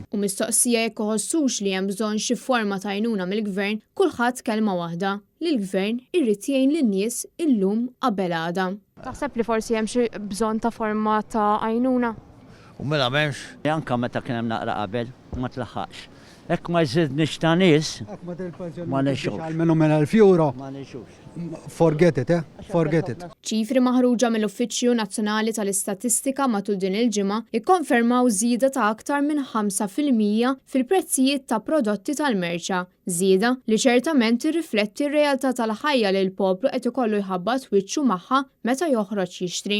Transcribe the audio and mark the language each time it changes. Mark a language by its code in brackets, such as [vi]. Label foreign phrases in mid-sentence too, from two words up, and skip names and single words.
[mt] U mistoqsija jekk iħossux li hemm bżonn xi forma ta' għajnuna mill-gvern, kulħadd kelma waħda li l-gvern irrid jgħin lin-nies illum qabel għada. Taħseb li forsi hemm xi bżonn ta' forma ta' għajnuna? U mela m'hemmx. Anka meta kien hemm naqra qabel, ma tlaħħaqx. Hekk ma jżidniex ta' nies, ma nixux. Għalmenu minn 1000 euro. Ma nixux. [en] Forget it, forget it. [mt] Ċifri maħruġa mill-Uffiċċju Nazzjonali tal-Istatistika matul din il-ġimgħa ikkonfermaw żieda ta' aktar minn 5% fil-prezzijiet ta' prodotti tal-merċa. Żieda li ċertament irrifletti r-realtà tal-ħajja li l-poplu qed ikollu jħabbat wiċċu magħha meta joħroġ jixtri.